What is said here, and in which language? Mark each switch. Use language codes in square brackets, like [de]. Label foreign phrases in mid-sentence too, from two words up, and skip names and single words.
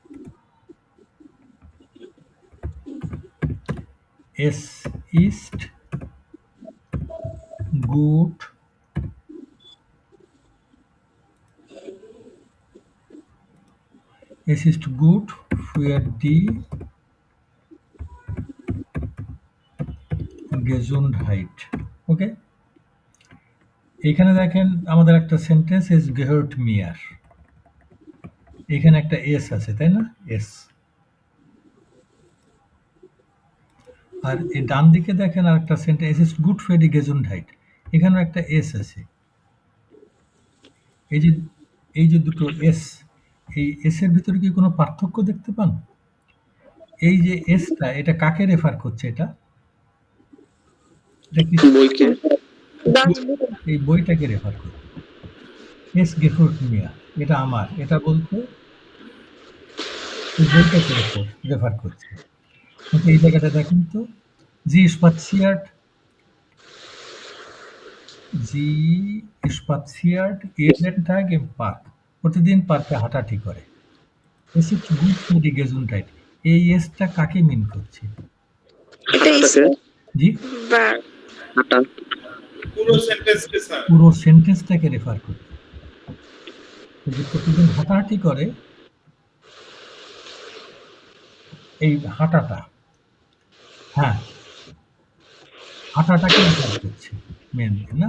[de] Es ist gut für die Gesundheit. [bn] ওকে, এখানে দেখেন আমাদের একটা সেন্টেন্স [de] is gehört mir, [bn] এখানে একটা এস আছে, তাই না? এস। আর এই ডান দিকে দেখেন আর একটা সেন্টেন্স [de] is gut für die Gesundheit, [bn] এখানেও একটা এস আছে। এই যে দুটো এস, এই এস এর ভিতরে কি কোনো পার্থক্য দেখতে পান? এই যে এসটা, এটা কাকে রেফার করছে? এটা কি এই বইটাকে রেফার করছে। [de] Es gehört mir, [bn] এটা আমার, এটা বলতে এই বইটাকে রেফার করছে। কিন্তু এই জায়গাটা দেখেন তো, [de] sie spaziert jeden Tag im Park, [bn] প্রতিদিন পার্কে হাঁটাহাঁটি করে। [de] Es ist gut für die Gesundheit, [bn] এই এসটা কাকে মিন করছে? এটা জি, verb। হাঁটা পুরো সেন্টেন্সকে স্যার। পুরো সেন্টেন্সটাকে রেফার করছে। তো যে প্রতিদিন হাঁটাহাঁটি করে, এই হাঁটাটা, হ্যাঁ, হাঁটাটাকে রেফার করছে মেনলি, না?